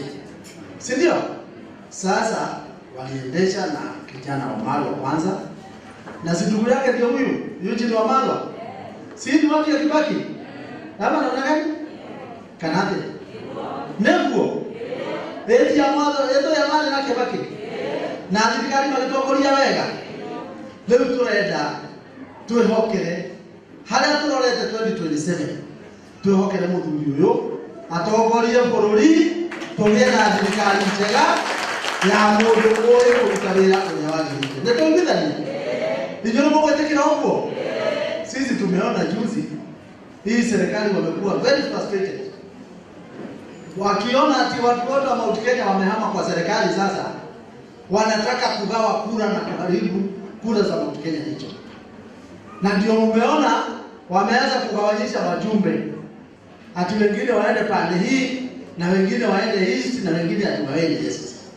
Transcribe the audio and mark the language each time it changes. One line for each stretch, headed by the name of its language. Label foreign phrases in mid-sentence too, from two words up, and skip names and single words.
Swahili: Si ndio? Sasa waliendesha na kijana wa Malwa kwanza. Na si ndugu yake ndio huyu, Eugene wa Malwa. Si ni watu ya Kibaki? Kama naona gani?
Kikuyu: Kanade. Neguo. Eti ya mwana, eto ya mwana na Kibaki. Na thirikari magitokoria wega. Leo turenda twihokere haria turorete 2027. Twihokere muthuri uyu atongorie bururi, tugie na thirikari njega ya mundu uyu kuruta wira uria wagirire. Nitumbithania. Ndio mugwetekera
Swahili: huko. Sisi tumeona juzi hii serikali wamekuwa
English: very frustrated.
Swahili: Wakiona ati watu wote wa Mount Kenya wamehama kwa serikali sasa, wanataka kugawa kura na kuharibu kura za Mount Kenya hicho. Na ndio umeona wameanza kugawanyisha wajumbe. Ati wengine waende pande hii na wengine waende east na wengine ati waende west.